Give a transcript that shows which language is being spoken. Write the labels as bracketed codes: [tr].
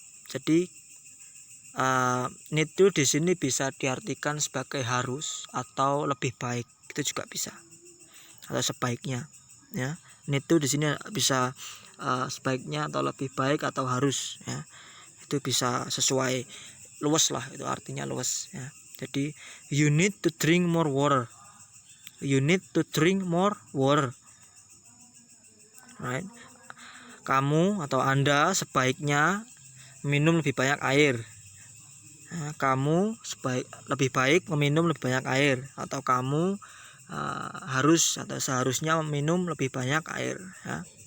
[id] Jadi need to di sini bisa diartikan sebagai harus atau lebih baik, itu juga bisa, atau sebaiknya ya. Need to di sini bisa sebaiknya atau lebih baik atau harus ya. Itu bisa sesuai, luas lah, itu artinya luas ya. Jadi [en] you need to drink more water. You need to drink more water. Right? [id] Kamu atau Anda sebaiknya minum lebih banyak air. Ya, kamu lebih baik meminum lebih banyak air, atau kamu harus atau seharusnya meminum lebih banyak air ya.